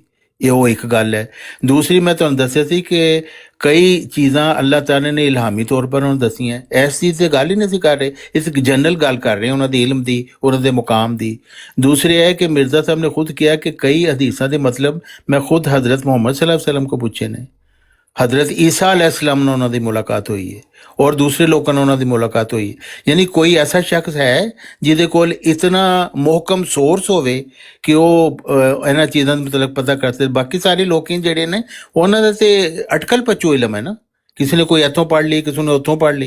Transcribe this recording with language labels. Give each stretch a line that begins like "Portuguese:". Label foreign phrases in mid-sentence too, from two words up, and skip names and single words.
Punjabi: ਇਹ ਉਹ ਇੱਕ ਗੱਲ ਹੈ। ਦੂਸਰੀ ਮੈਂ ਤੁਹਾਨੂੰ ਦੱਸਿਆ ਸੀ ਕਿ ਕਈ ਚੀਜ਼ਾਂ ਅੱਲਾਹ ਤਾਲਾ ਨੇ ਇਲਹਾਮੀ ਤੌਰ ਪਰ ਉਹਨਾਂ ਨੂੰ ਦੱਸੀਆਂ। ਇਸ ਚੀਜ਼ ਤੇ ਗੱਲ ਹੀ ਨਹੀਂ ਸੀ ਕਰ ਰਹੇ, ਇਸ ਜਨਰਲ ਗੱਲ ਕਰ ਰਹੇ ਉਹਨਾਂ ਦੇ ਇਲਮ ਦੀ, ਉਹਨਾਂ ਦੇ ਮੁਕਾਮ ਦੀ। ਦੂਸਰੇ ਹੈ ਕਿ ਮਿਰਜ਼ਾ ਸਾਹਿਬ ਨੇ ਖੁਦ ਕਿਹਾ ਕਿ ਕਈ ਹਦੀਸਾਂ ਦੇ ਮਤਲਬ ਮੈਂ ਖੁਦ ਹਜ਼ਰਤ मोहम्मद
Arabic: صلى الله عليه وسلم
Punjabi: ਕੋ ਪੁੱਛੇ ਨੇ। हज़रत ईसा अलैहिस्सलाम ਨਾਲ ਉਹਨਾਂ ਦੀ ਮੁਲਾਕਾਤ ਹੋਈ ਹੈ ਔਰ ਦੂਸਰੇ ਲੋਕਾਂ ਨਾਲ ਉਹਨਾਂ ਦੀ ਮੁਲਾਕਾਤ ਹੋਈ ਹੈ। ਯਾਨੀ ਕੋਈ ਐਸਾ ਸ਼ਖਸ ਹੈ ਜਿਹਦੇ ਕੋਲ ਇਤਨਾ ਮੁਹਕਮ ਸੋਰਸ ਹੋਵੇ ਕਿ ਉਹ ਇਹਨਾਂ ਚੀਜ਼ਾਂ ਦਾ ਮਤਲਬ ਪਤਾ ਕਰ ਸਕਦੇ। ਬਾਕੀ ਸਾਰੇ ਲੋਕ ਜਿਹੜੇ ਨੇ ਉਹਨਾਂ ਦਾ ਤੇ ਅਟਕਲ ਪੱਚੂ ਇਲਮ ਹੈ ਨਾ, ਕਿਸੇ ਨੇ ਕੋਈ ਇੱਥੋਂ ਪੜ੍ਹ ਲਈ, ਕਿਸੇ ਨੇ ਉੱਥੋਂ ਪੜ੍ਹ ਲਈ।